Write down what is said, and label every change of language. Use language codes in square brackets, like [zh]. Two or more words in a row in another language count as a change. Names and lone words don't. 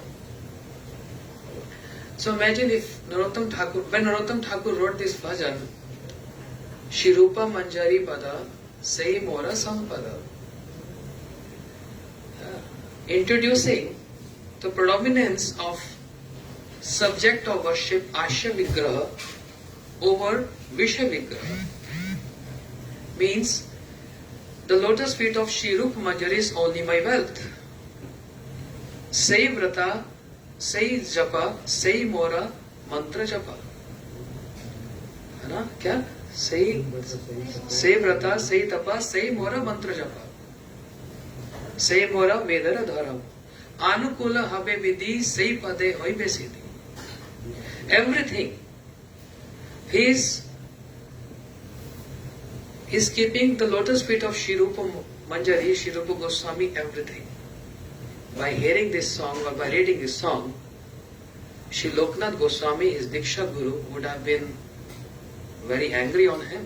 [en] So imagine if when Narottam Thakur wrote this bhajan, [bn] শ্রী রূপ মঞ্জরী পদ, সেই মোর সম্পদ, [en] introducing the predominance of subject of worship [sa] अस्य विग्रह [en] over [sa] विष विग्रह, [en] means the lotus feet of Shri Rupa Manjari is only my wealth. [bn] সেই ব্রত, সেই জপ, সেই মোর, মন্ত্র জপ. [hi] है ना क्या? [bn] সেই ব্রত, সেই তপ, সেই মোর, মন্ত্র জপ. সেই মোর, বেদের ধরম. অনুকূল হবে বিধি, সেই পদে হইবে সিদ্ধি. [en] Everything. He is keeping the lotus feet of Shri Rupa Manjari, Shri Rupa Goswami, everything. By hearing this song or by reading this song, Shri Loknath Goswami, his [sa] दीक्षा गुरु, [en] would have been very angry on him.